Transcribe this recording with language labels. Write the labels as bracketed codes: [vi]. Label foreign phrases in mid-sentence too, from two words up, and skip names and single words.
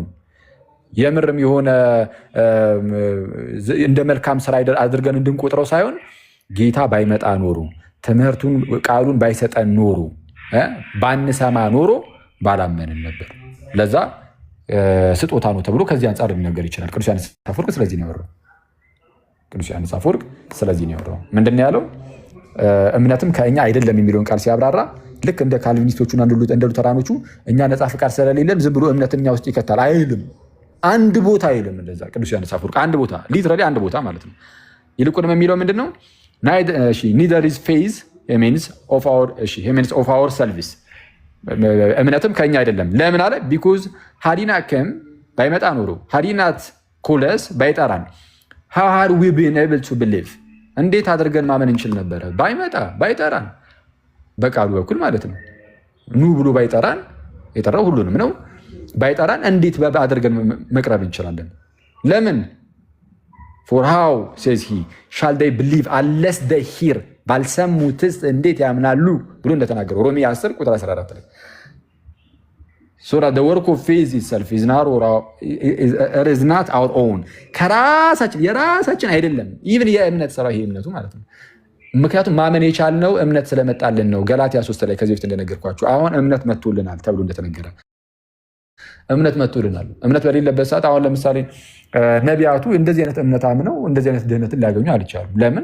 [am] የምርም የሆነ እንደ መልካም ስራ አድርገን እንድንቆጥረው ሳይሆን ጌታ ባይመጣ ኖሮ ትምህርቱን ቃሉን ባይሰጠን ኖሮ ባንሰማ ኖሮ ባላመንን ነበር። ለዛ ስጦታ ነው ተብሎ ከዚህ አንጻር ሊነገር ይችላል። ቅዱስ ዮሐንስ አፈወርቅ ስለዚህ ነው ያወራው። ቅዱስ ዮሐንስ አፈወርቅ ስለዚህ ነው ያወራው። ምንድን ነው ያለው? እምነትም ከእኛ አይደለም የሚለውን ቃል ሲያብራራ ልክ እንደ ካልቪኒስቶቹና እንደ ሉተራኖቹ እኛ ነፃ ፈቃድ ስለሌለን ዝም ብሎ እምነትን እኛ ውስጥ ይከታል አይልም። አንድ ቦታ አይልም እንደዛ ቅዱስ ዮሐንስ አፈወርቅ። አንድ ቦታ ሊትራሊ አንድ ቦታ ማለት ነው። ይልቁንም የሚለው ምንድን ነው? [en] neither is faith means of our selves [am] እምነትም ከእኛ አይደለም። ለምን አለ? because ሀዲናከም ባይመጣ ኖሮ ሀዲናት ኮለስ ባይጠራን [en] how had we been able to believe [am] እንዴት አድርገን ማመን እንችል ነበረ? ባይጠራን በቃሉ በኩል ማለት ነው። ኑ ብሎ ባይጠራን የጠራው ሁሉንም ነው። ባይጠራን እንዴት አድርገን መቅረብ እንችላለን? ለምን? [en] for how says he shall they believe unless they hear [am] ባልሰሙትስ እንዴት ያምናሉ ብሎ እንደተናገረው ሮሜ 10 ቁጥር 14 ላይ [en] so that the work of faith itself is not our own [am] የራሳችን አይደለም። ኢቭን የእምነት ስራ ይሄ እምነቱ ማለት ነው። ምክንያቱም ማመን የቻልነው እምነት ስለመጣልን ነው። ገላትያ 3 ላይ ከዚህ በፊት እንደነገርኳችሁ አሁን እምነት መጥቶልናል ተብሎ እንደተነገረ እምነት መጥቶልናል። እምነት በሌለበት ሰዓት አሁን ለምሳሌ ነቢያቱ እንደዚህ አይነት እምነት አምነው እንደዚህ አይነት ድህነትን ሊያገኙ አልቻሉም። ለምን?